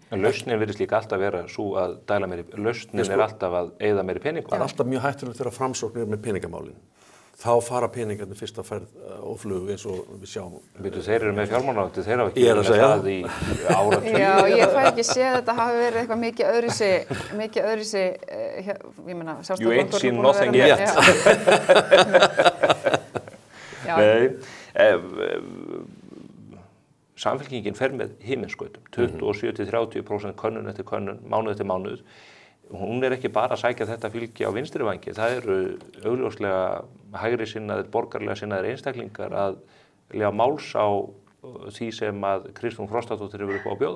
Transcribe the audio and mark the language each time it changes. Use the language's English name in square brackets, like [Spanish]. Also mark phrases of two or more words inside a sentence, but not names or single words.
[Icelandic] En lausnin virðist líka alltaf vera svo að dæla meiri, lausnin er alltaf að eyða meiri peningum. Það er alltaf mjög hættulegt þegar framsóknir með peningamálin. Þá fara peningarnir fyrst að ferð og flugu eins og við sjáum. Þeir eru með fjármálaráðuneytið, þeir hafa ekki með það í áratug. Já, ég fæ ekki séð þetta hafi verið eitthvað mikið öðruvísi, ég meina, [English] You ain't seen nothing yet. [Icelandic] Nei, Samfylkingin fer með himinskautum, 27-30% könnun eftir könnun, mánuð eftir mánuð. Hún er ekki bara að sækja þetta fylgi á vinstri vangi, það eru augljóslega hægri sinnaðir, borgarlega sinnaðir einstaklingar að lega máls á því sem að Kristrún Frostadóttir hefur upp á að bjóða.